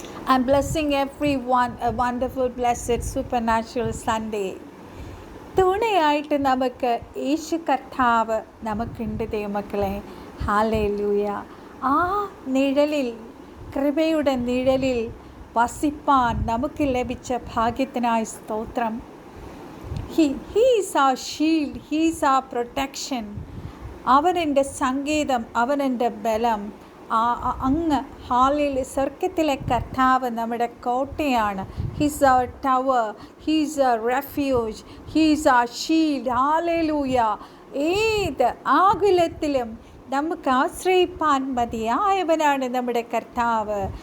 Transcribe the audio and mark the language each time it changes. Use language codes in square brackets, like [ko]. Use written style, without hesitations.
[en] I'm blessing everyone a wonderful, blessed, supernatural Sunday. [ml] തുണയായിട്ട് നമുക്ക് യേശു കർത്താവ് നമുക്കുണ്ട് ദൈവമക്കളെ. ഹല്ലേലൂയ. ആ നിഴലിൽ, കൃപയുടെ നിഴലിൽ വസിപ്പാൻ നമുക്ക് ലഭിച്ച ഭാഗ്യത്തിനായി സ്തോത്രം. [en] He is our shield, He is our protection. [ml] അവനെൻ്റെ സങ്കേതം, അവനെൻ്റെ ബലം. അങ്ങ് ഹാലിൽ സ്വർഗത്തിലെ കർത്താവ് നമ്മുടെ കോട്ടയാണ്. [en] He's our tower, he's our refuge, he's our shield. [ml] ഹല്ലേലൂയ. ഏത് ആകുലത്തിലും നമുക്ക് ആശ്രയിപ്പാൻ മതിയായവനാണ് നമ്മുടെ കർത്താവ്.